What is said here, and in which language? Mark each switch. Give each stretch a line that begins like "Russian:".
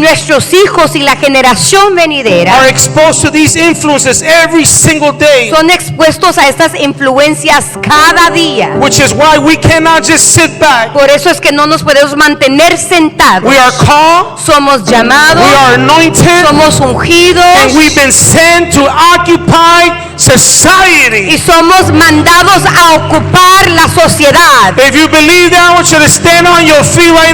Spanish: nuestros hijos y la generación venidera
English: are exposed to these influences every single day.
Spanish: son expuestos a estas influencias cada día.
English: Which is why we cannot just sit back.
Spanish: Por eso es que no nos podemos mantener sentados.
English: We are called,
Spanish: Somos llamados,
English: we are anointed,
Spanish: somos ungidos
English: and we've been sent to occupy society.
Spanish: y somos mandados a ocupar la sociedad.
English: If you believe that, I want you to stand on your feet right